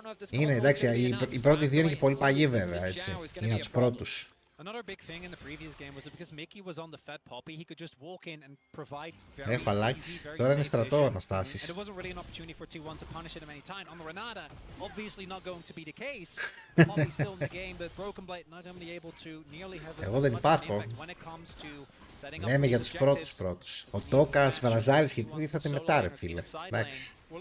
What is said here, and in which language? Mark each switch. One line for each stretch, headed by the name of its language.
Greek: Είναι εντάξει, οι πρώτοι δύο είναι και πολύ παλιοί βέβαια, έτσι. Είναι από τους πρώτους.
English: Another big thing in the previous game was that because Mickey was on the Fed Poppy, he could just walk in and provide very
Greek: Έχω αλλάξει. Τώρα είναι στρατό ο Αναστάσης.
English: And there wasn't really an opportunity for T1 to punish it at any time. On the Renata, obviously not going to be the case. Poppy's still in the game, but Broken Blade not only able to nearly have
Greek: Εγώ δεν υπάρχω.
English: when it comes to setting up
Greek: Λέμε για τους πρώτους. Ο Τόκας, Βαραζάλης και τι ήρθατε μετά ρε φίλε. Εντάξει.